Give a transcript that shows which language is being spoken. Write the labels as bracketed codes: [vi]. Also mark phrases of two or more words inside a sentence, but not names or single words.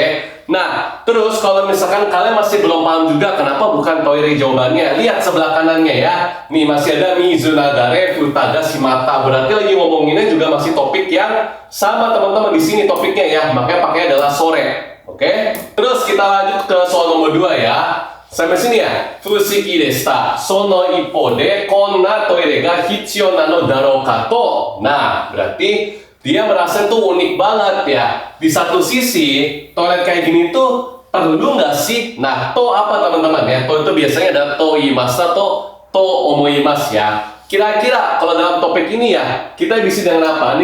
[id] Nah, terus kalau misalkan kalian masih belum paham juga kenapa bukan toire jawabannya, lihat sebelah kanannya ya. Nih masih ada [ja] 水流れ蓋が閉まった. [id] Berarti lagi ngomonginnya juga masih topik yang sama teman-teman di sini topiknya ya. Makanya pakai adalah sore. Oke. Terus kita lanjut ke soal nomor 2 ya. Sampai sini ya. [ja] 不思議でした. その一方でこんなトイレが必要なのだろうかと. [id] Nah, berarti dia merasa tuh unik banget ya. Di satu sisi, toilet kayak gini tuh perlu nggak sih? Nah, to apa teman-teman ya? To itu biasanya ada [ja] といます [id] atau [ja] と思います [id] ya. Kira-kira kalau dalam topik ini ya, kita isi dengan apa?